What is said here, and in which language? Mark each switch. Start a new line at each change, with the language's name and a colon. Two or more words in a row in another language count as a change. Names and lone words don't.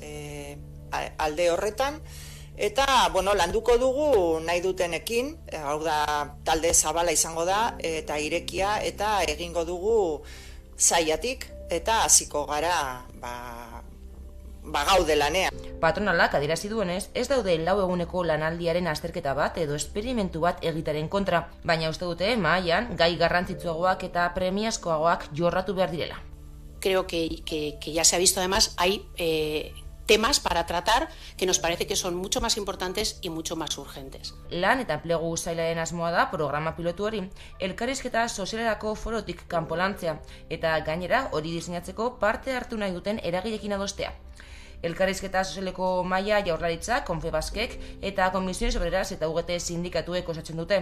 Basque: alde horretan, eta landuko dugu nahi dutenekin, hau da talde zabala izango da, eta irekia, eta egingo dugu saiatik eta hasiko gara gaude lanean. Patronalak adierazi duenez, ez daude 4 eguneko lanaldiaren azterketa bat edo esperimentu bat egitaren kontra, baina uste dute mahaian gai garrantzitsuagoak eta premiazkoagoak jorratu behar direla.
Spanish: Creo que ya se ha visto además, hay temas para tratar que nos parece que son mucho más importantes y mucho más urgentes.
Basque: Lan eta enplegu sailaren asmoa da programa pilotu hori elkarrizketa sozialerako forotik kanpo lantzea eta gainera hori diseinatzeko parte hartu nahi duten eragileekin adostea. Elkarrizketa sozialeko mahaia Jaurlaritza, Confebaskek eta
Spanish: Comisiones Obreras
Basque: eta UGT sindikatuek osatzen dute.